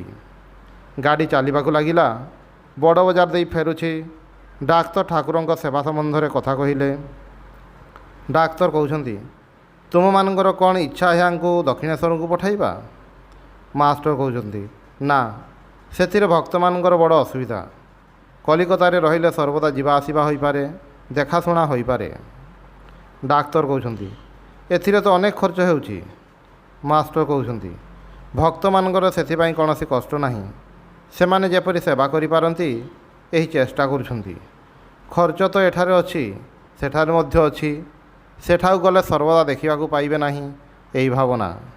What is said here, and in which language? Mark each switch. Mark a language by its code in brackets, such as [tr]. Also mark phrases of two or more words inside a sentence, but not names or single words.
[or] ଗାଡ଼ି ଚଳିବାକୁ ଲାଗିଲା। ବଡ଼ ବଜାର ଦେଇ ଫେରୁଛି। ଡାକ୍ତର ଠାକୁରଙ୍କ ସେବା ସମ୍ବନ୍ଧରେ କଥା କହିଲେ। ଡାକ୍ତର କହୁଛନ୍ତି, ତୁମ ମାନଙ୍କର କଣ ଇଚ୍ଛା ଏଙ୍କୁ ଦକ୍ଷିଣେଶ୍ୱରକୁ ପଠାଇବା। ମାଷ୍ଟର କହୁଛନ୍ତି, ନା ସେଥିରେ ଭକ୍ତ ମାନଙ୍କର ବଡ଼ ଅସୁବିଧା। କଲିକତାରେ ରହିଲେ ସର୍ବଦା ଯିବା ଆସିବା ହୋଇ ପାରେ, ଦେଖାଶୁଣା ହୋଇ ପାରେ। ଡାକ୍ତର କହୁଛନ୍ତି, ଏଥିରେ ତ ଅନେକ ଖର୍ଚ୍ଚ ହେଉଛି। ମାଷ୍ଟର କହୁଛନ୍ତି, ଭକ୍ତ ମାନଙ୍କର ସେଥିପାଇଁ କୌଣସି କଷ୍ଟ ନାହିଁ। ସେମାନେ ଯେପରି ସେବା କରି ପାରନ୍ତି ଏହି ଚେଷ୍ଟା କରୁଛନ୍ତି। ଖର୍ଚ୍ଚ ତ ଏଠାରେ ଅଛି, ସେଠାରେ ମଧ୍ୟ ଅଛି। ସେଠାକୁ ଗଲେ ସର୍ବଦା ଦେଖିବାକୁ ପାଇବେ ନାହିଁ, ଏହି ଭାବନା।